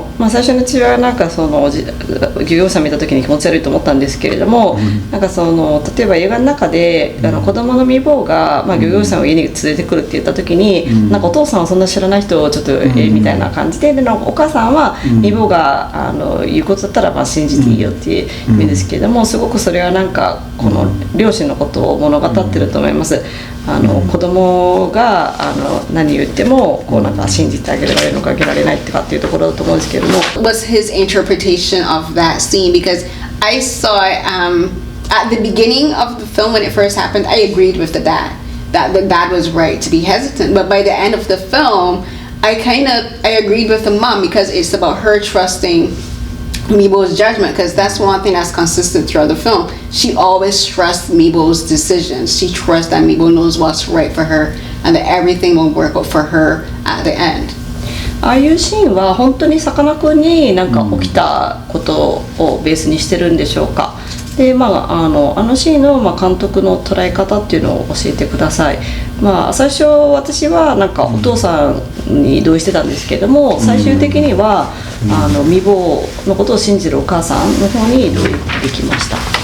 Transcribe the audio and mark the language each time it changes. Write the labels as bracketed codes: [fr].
[ja] 最初のうちはなんかその漁業者見た時に気持ち悪いと思ったんですけれども、なんかその例えば映画の中で子供の未亡が、漁業者を家に連れてくるって言った時に、なんかお父さんはそんな知らない人をちょっとみたいな感じで、でお母さんは未亡が言うことだったら信じていいよっていう意味ですけれども、すごくそれはなんかこの両親のことを物語ってると思います。子供が何言ってもこうなんか信じてあげられるのかあげられないってかっていうところだと思うんですけれども。 [en] Was his interpretation of that scene, because I saw it at the beginning of the film when it first happened. I agreed with the dad that the dad was right to be hesitant, but by the end of the film, I agreed with the mom because it's about her trusting Meebo's judgment, because that's one thing that's consistent throughout the film. She always trusts Meebo's decisions. She trusts that Meebo knows what's right for her and that everything will work out for her at the end. [ja] ああいうシーンは本当にさかなクンになんか起きたことをベースにしてるんでしょうか。であのシーンの監督の捉え方っていうのを教えてください。最初私はなんかお父さんに同意してたんですけども、最終的には未亡のことを信じるお母さんの方に同意できました。